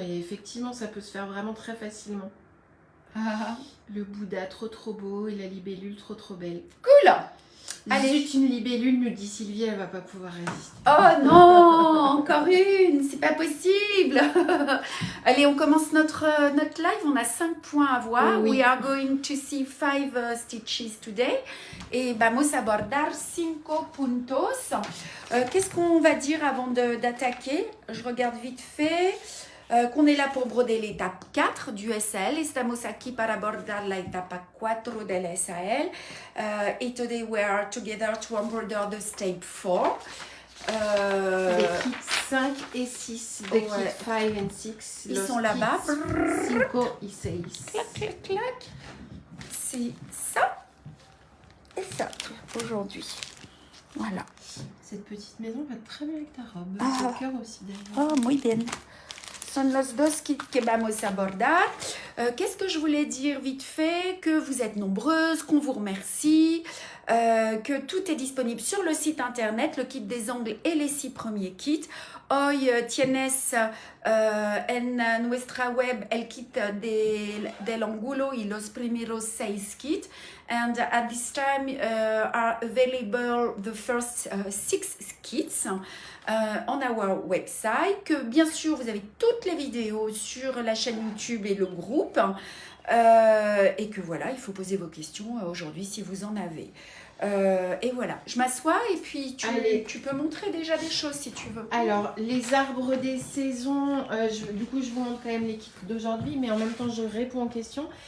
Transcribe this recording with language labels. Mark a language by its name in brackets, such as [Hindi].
[French] Et effectivement, ça peut se faire vraiment très facilement. Ah, Le Bouddha, trop beau. Et la libellule, trop belle. cool. Allez. Zut, une libellule, nous dit Sylvie, elle va pas pouvoir résister. Oh non, encore une, c'est pas possible. Allez, on commence notre live. On a 5 points à voir. Oui. [English] We are going to see 5 stitches today. [Spanish] Et vamos a abordar 5 puntos. [French] Qu'est-ce qu'on va dire avant d'attaquer? Je regarde vite fait. Qu'on est là pour broder l'étape 4 du SAL. [Spanish] Estamos aquí para abordar la etapa 4 del SAL. [English] Et today we are together to embroider the step 4. [French] Les kits 5 et 6. Les ouais. kits 5 et 6. Ils sont là-bas. 5 et 6. Clac, clac, clac. C'est ça et ça aujourd'hui. Voilà. Cette petite maison va très bien avec ta robe. Ah. Ton cœur aussi d'ailleurs. [Spanish] Oh, muy bien. Son los dos kits que vamos a abordar. [French] Qu'est-ce que je voulais dire vite fait? Que vous êtes nombreuses, qu'on vous remercie, que tout est disponible sur le site internet, le kit des ongles et les 6 premiers kits. [Spanish] Hoy tienes en nuestra web el kit del ángulo y los primeros 6 kits. [English] And at this time are available the first 6 kits on our website. [French] Que bien sûr, vous avez toutes les vidéos sur la chaîne YouTube et le groupe. Et que voilà, il faut poser vos questions aujourd'hui si vous en avez. Et voilà, je m'assois et puis tu peux montrer déjà des choses si tu veux. Alors, les arbres des saisons, du coup, je vous montre quand même les kits d'aujourd'hui, mais en même temps, je réponds aux questions.